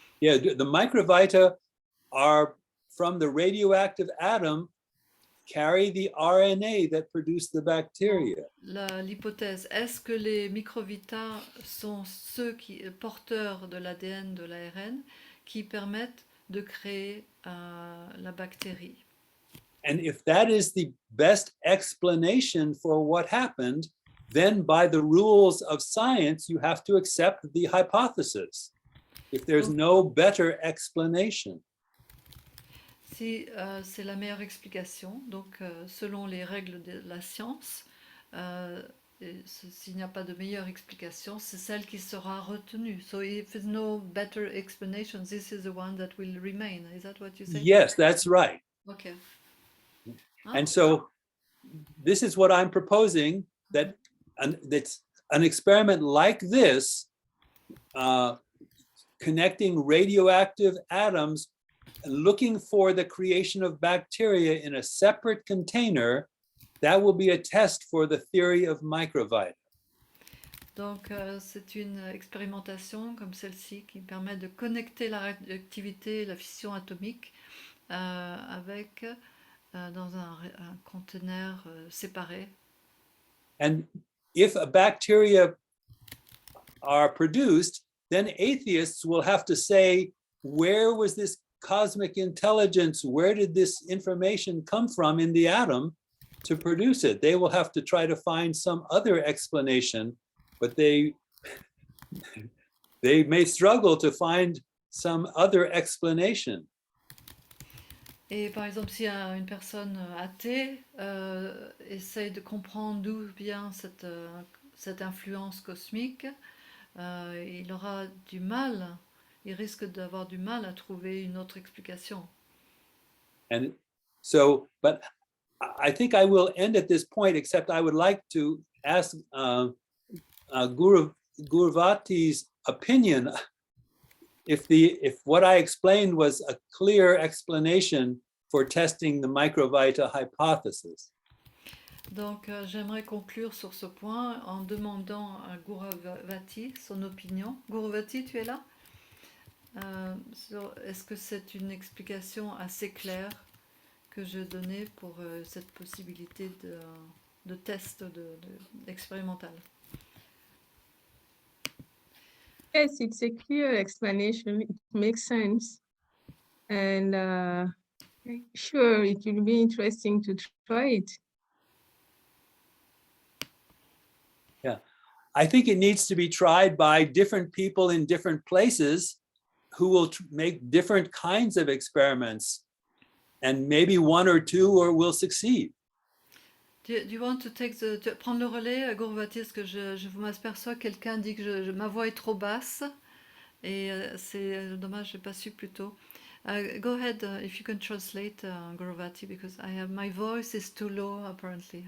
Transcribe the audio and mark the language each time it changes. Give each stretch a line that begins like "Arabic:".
English: Yeah, the microvita are from the radioactive atom, carry the RNA that produce the bacteria.
French: L'hypothèse, est-ce que les microvita sont ceux porteurs de l'ADN, de l'ARN, qui permettent de créer la bactérie?
English: And if that is the best explanation for what happened, then by the rules of science, you have to accept the hypothesis. If there's no better explanation.
French: Si c'est la meilleure explication, donc selon les règles de la science, s'il n'y a pas de meilleure explication, c'est celle qui sera retenue.
English: So if there's no better explanation, this is the one that will remain. Is that what you say? Yes, that's right. Okay. And so this is what I'm proposing, that that's an experiment like this, connecting radioactive atoms and looking for the creation of bacteria in a separate container, that will be a test for the theory of microvita.
French: Donc c'est une expérimentation comme celle-ci qui permet de connecter la radioactivité et la fission atomique avec dans un conteneur séparé.
English: And if a bacteria are produced, then atheists will have to say, where was this cosmic intelligence? Where did this information come from in the atom to produce it? They will have to try to find some other explanation, but they may struggle to find some other explanation.
French: Et par exemple, si une personne athée essaye de comprendre d'où vient cette influence cosmique, il aura du mal, il risque d'avoir du mal à trouver une autre explication.
English: And so, but I think I will end at this point, except I would like to ask Guruvati's opinion if what I explained was a clear explanation for testing the Microvita hypothesis.
French: Donc, j'aimerais conclure sur ce point en demandant à Guruvati son opinion. Guruvati, tu es là? Est-ce que c'est une explication assez claire que je donnais pour cette possibilité de test expérimental?
English: Yes, it's a clear explanation. It makes sense. And sure, it will be interesting to try it. Yeah, I think it needs to be tried by different people in different places who will make different kinds of experiments, and maybe one or two will succeed. Do you want to
French: prendre le relais, Guruvati, parce que je m'aperçois quelqu'un dit que ma voix est trop basse et c'est dommage, je n'ai pas su plus tôt.
English: Go ahead, if you can translate, Guruvati, because my voice is too low apparently.